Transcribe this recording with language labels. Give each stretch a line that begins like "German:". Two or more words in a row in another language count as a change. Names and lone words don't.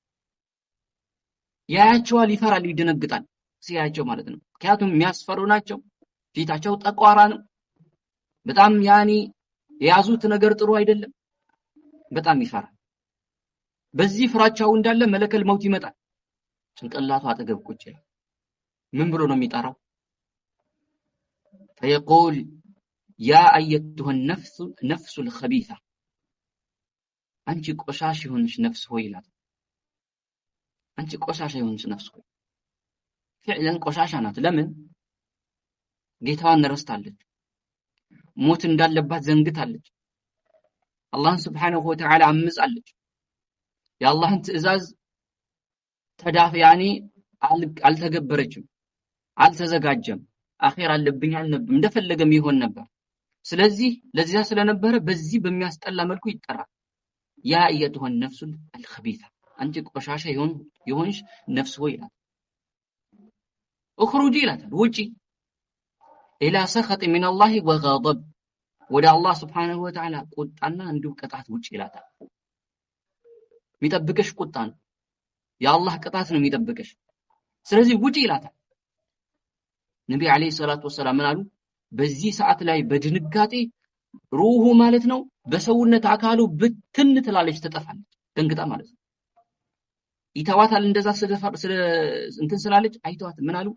Amharic: ያያቸዋል፣ ይፈራል፣ ይደነግጣል ሲያያቸው ማለት ነው። ምክንያቱም የሚያስፈሩ ናቸው። ፊታቸው ጠቋራ ነው። በጣም የያዙት ነገር ጥሩ አይደለም። በጣም ይፈራል። በዚህ ፍራቻው እንዳለ
Arabic: ملك الموت
Amharic: ይመጣል። ጭንቅላቱ አጠገብ ቁጭ ይላል። ምን ብሎ ነው የሚጠራው?
Arabic: فيقول يا ايتها النفس الخبيثه
Amharic: አንቺ ቆሻሽ የሆንሽ ነፍስ ሆይ ይላል። አንቺ ቆሻሻ የሆንሽ ነፍስ ሆይ فعلا ቆሻሻ ናት። ለምን? ጌታዋን ረስታለች። ሞት እንዳለባት ዘንግታለች። አላህን
Arabic: سبحانه وتعالى
Amharic: አምጻለች። የአላህን ትእዛዝ አልተገበረችም፣ አልተዘጋጀም። አኺራ አለብኝ አልነበም እንደፈለገም ይሆን ነበር። ስለዚህ ለዚያ ስለነበረ በዚህ በሚያስጠላ መልኩ ይጠራል።
Arabic: يا أيتها النفس الخبيثة
Amharic: አንቺ ቆሻሻ የሆንሽ ነፍስ ሆይ ይላል። اخرجي ይላታል፣ ውጪ
Arabic: إلى سخط من الله وغضب
Amharic: ወደ አላህ
Arabic: سبحانه وتعالى
Amharic: ቁጣና እንዲሁ ቅጣት ውጪ ይላታል። የሚጠብቅሽ ቁጣ ነው፣ የአላህ ቅጣት ነው የሚጠብቅሽ። ስለዚህ ውጪ ይላታል። ነብዩ
Arabic: عليه الصلاة والسلام
Amharic: ምን አሉ? በዚህ ሰዓት ላይ በድንጋጤ ሩሁ ማለት ነው በሰውነት አካሉ ብትን ትላለች፣ ትጠፋለች፣ ደንግጣ ማለት ነው። ይተዋታል እንደዛ እንትን ስላለች አይተዋት ምን አሉ?